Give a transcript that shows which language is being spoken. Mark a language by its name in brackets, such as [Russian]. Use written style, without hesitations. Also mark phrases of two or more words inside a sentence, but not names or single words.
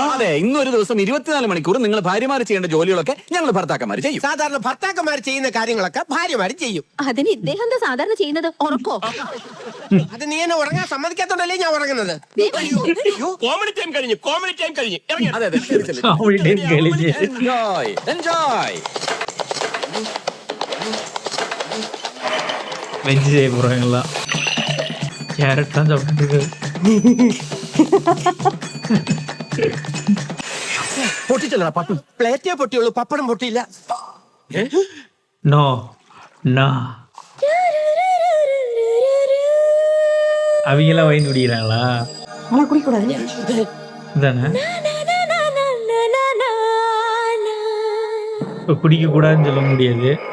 [Malayalam] അതെ, ഇന്നൊരു ദിവസം 24 മണിക്കൂർ നിങ്ങൾ ഭാര്യമാർ ചെയ്യേണ്ട ജോലികളൊക്കെ ഞങ്ങൾ ഭർത്താക്കന്മാർ ചെയ്യും. സാധാരണ ഭർത്താക്കന്മാർ ചെയ്യുന്ന കാര്യങ്ങളൊക്കെ ഭാര്യമാർ ചെയ്യും. അതിന് ഇദ്ദേഹം എന്താ സാധാരണ ചെയ്യുന്നത്? ഉറക്കോ? അത് നീ എന്നെ ഉറങ്ങാൻ സമ്മതിക്കാത്തോണ്ടല്ലേ ഞാൻ ഉറങ്ങുന്നത്. കോമഡി ടൈം കഴിഞ്ഞു, കോമഡി ടൈം കഴിഞ്ഞു. ഇറങ്ങി. അതെ അതെ, ശരി, ശരി. [English] enjoy enjoy. [Tamil] வெஜ் செய்ய போறாங்களா? கேரட் தான் சாப்பிட்டு [Malayalam] പൊട്ടിച്ചല്ലടാ പട്ടു. പ്ലേറ്റേ പൊട്ടിയുള്ളൂ, പപ്പടം പൊട്ടിയില്ല. [English] no no [Tamil] அவங்கெல்லாம் வயிறு குடிக்கிறாங்களா? ஆனா குடிக்கூடாது. இதானே இப்போ குடிக்க கூடாதுன்னு சொல்ல முடியாது.